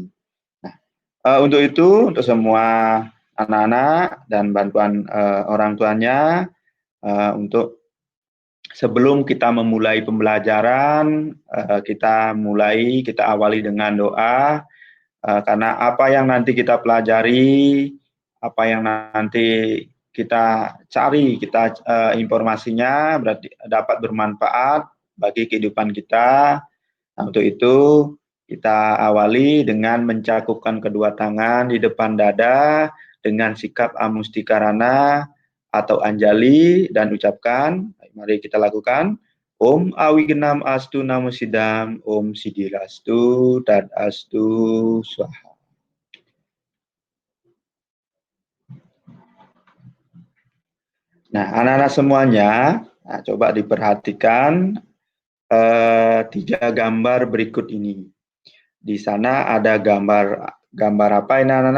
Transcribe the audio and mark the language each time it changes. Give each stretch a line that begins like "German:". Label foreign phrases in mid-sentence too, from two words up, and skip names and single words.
Indonesian: Nah, untuk itu, untuk semua anak-anak dan bantuan orang tuanya, untuk sebelum kita memulai pembelajaran, kita awali dengan doa, karena apa yang nanti kita pelajari, apa yang nanti kita cari, informasinya berarti dapat bermanfaat bagi kehidupan kita. Nah, untuk itu kita awali dengan mencakupkan kedua tangan di depan dada dengan sikap amustikarana atau anjali dan ucapkan, mari kita lakukan.
Sanskrit: Om Awigenam Astu Namo Sidam, Om Siddhirastu Tad Astu Swaha.
Indonesian: Nah, anak-anak semuanya, coba diperhatikan 3 gambar berikut ini. Di sana ada gambar apa ini anak-anak?